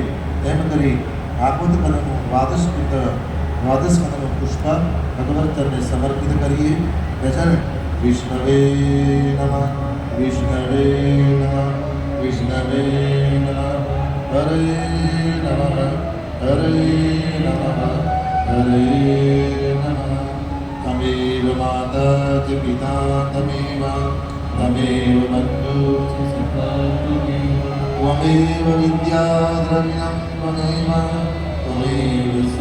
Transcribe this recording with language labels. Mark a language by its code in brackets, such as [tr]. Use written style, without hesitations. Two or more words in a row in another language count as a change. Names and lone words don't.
[gu] તેમ કરી ભાગવત કથાનું દ્વાદશ કથાનું પુષ્પ ભગવંતને સમર્પિત કરીએ. [sa] ભજન વિષ્ણવે નમઃ, વિષ્ણવે નમઃ, વિષ્ણવે નમઃ, હરે નમઃ, હરે નમઃ, હરે નમઃ. पिता तमेव तमेव बन्धु त्वमेव विद्या द्रविणं त्वमेव त्वमेव